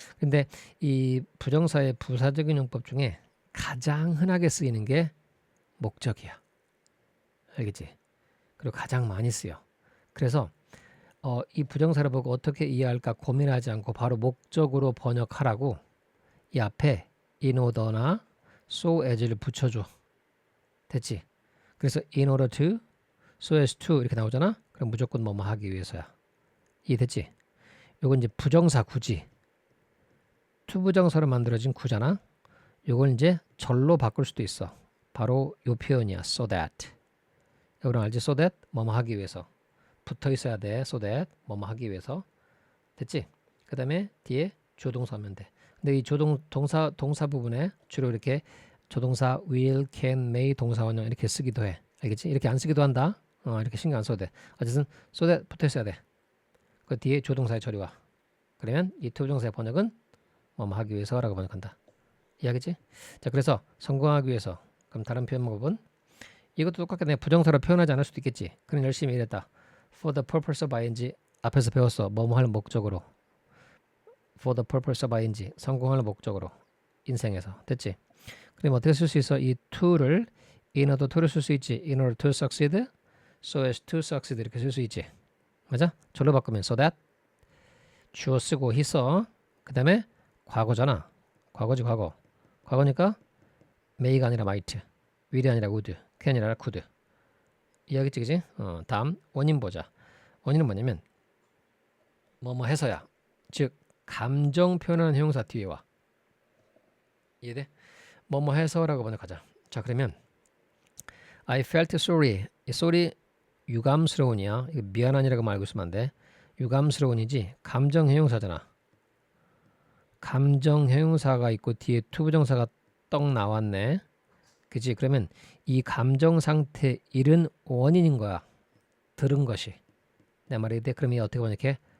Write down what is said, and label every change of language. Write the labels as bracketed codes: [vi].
[ko] 근데 이 부정사의 부사적인 용법 중에 가장 흔하게 쓰이는 게 목적이야 알겠지? 그리고 가장 많이 쓰여 그래서 이 부정사를 보고 어떻게 이해할까 고민하지 않고 바로 목적으로 번역하라고 이 앞에 in order나 so as를 붙여줘. 됐지? [en] 그래서 in order to, so as to [ko] 이렇게 나오잖아? 그럼 무조건 뭐뭐 하기 위해서야. 이해됐지? 요건 이제 부정사 구지. 투부정사로 만들어진 구잖아? 요걸 이제 절로 바꿀 수도 있어. 바로 요 표현이야. so that. 여러분 알지? so that 뭐뭐 하기 위해서. 붙어 있어야 돼. so that 뭐뭐 하기 위해서. 됐지? 그 다음에 뒤에 조동사 하면 돼. 근데 이 동사 부분에 주로 이렇게 조동사 will, can, may, 동사 원형 이렇게 쓰기도 해. 알겠지? 이렇게 안 쓰기도 한다. 이렇게 신경 안 써도 돼. 어쨌든 so that 붙어 있어야 돼. 그 뒤에 조동사의 처리 와. 그러면 이 투부정사의 번역은 뭐뭐 하기 위해서라고 번역한다. 이해하겠지? 자, 그래서 성공하기 위해서. 그럼 다른 표현법은 이것도 똑같게 내가 부정사로 표현하지 않을 수도 있겠지. 그는 열심히 일했다. [en] For the purpose of ing [ko] 앞에서 배웠어. 뭐뭐 할 목적으로. [en] For the purpose of ing [ko] 성공할 목적으로 인생에서 됐지. 그럼 어떻게 쓸 수 있어? 이 to를 in order to를 쓸 수 있지. [en] In order to succeed, so as to succeed [ko] 이렇게 쓸 수 있지. 맞아? 절로 바꾸면 so that 주어 쓰고 he 써. 그 다음에 과거잖아. 과거지 과거. 과거니까 may가 아니라 might, will이 아니라 would, can이 아니라 could. 이해하겠지, 그지? 다음 원인 보자. 원인은 뭐냐면 뭐뭐 해서야. 즉 감정 표현하는 형용사 뒤에 와. 이해돼? 뭐뭐 해서라고 번역하자. 자 그러면 [en] I felt sorry. [ko] 이 sorry 유감스러운이야. 이거 미안한이라고 말고 있으면 안 돼. 유감스러운이지 감정 형용사잖아. 감정 형용사가 있고 뒤에 투부정사가 떡 나왔네. 그치? 그러면 이 감정 상태 잃은 원인인 거야. 들은 것이. 내 말이 돼? 그럼 이 어떻게 번역해?